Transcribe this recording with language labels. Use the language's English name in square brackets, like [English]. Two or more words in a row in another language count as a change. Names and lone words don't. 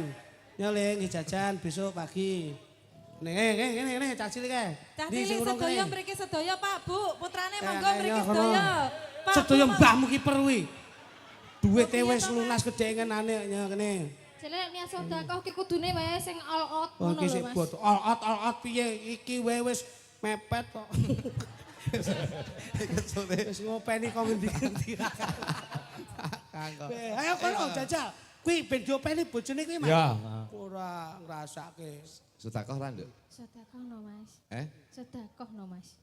[Javanese] Nyole nggih jajan besok pagi. Ngene cah cilik kae. Cah Ndi sing cilik urung sedaya kene? mriki sedaya Pak Bu, putrane Ya, monggo mriki ayo, sedaya. Pak Sedaya Bu, mbahmu ki perwi. Duwite Oh, wis iya, lunas gedhe ngenane ya kene. Jelek niat sedekah ki kudune wae sing [English] all out [Javanese] Oh ngono iki lho sik Mas. bot. [English] All out [Javanese] piye iki wae wis mepet kok. Wis ngopeni kok ngendi-endi. Ayo kono jajal. Kuwi ben diopeni bojone kuwi Mas. Ya. Ora ngrasake. Sedekah ora, Nduk? Sedekah no Mas. Sedekah no Mas.